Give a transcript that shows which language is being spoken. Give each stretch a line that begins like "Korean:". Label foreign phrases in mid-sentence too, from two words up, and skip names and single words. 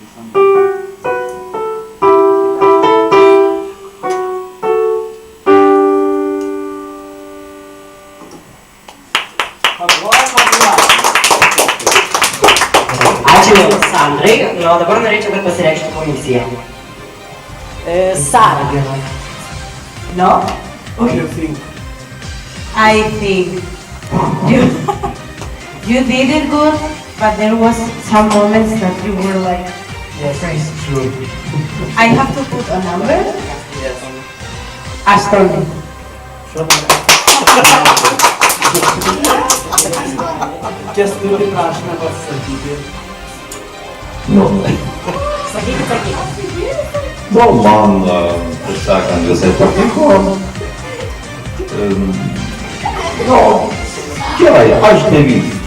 Lithuanian: Ačiū Sandrai, na o dabar norėčiau, kad pasireikštų komisija.
English: Sara. No? What do you think? I think you did it good, but there was some moments that you were like, Yes, it's true. I have to put a number. Yes. Astronomy.
Lithuanian: Kęstutį prašome pasisakyti. Nu, man, taip sakant, visai patiko. Nu, gerai, aš 9.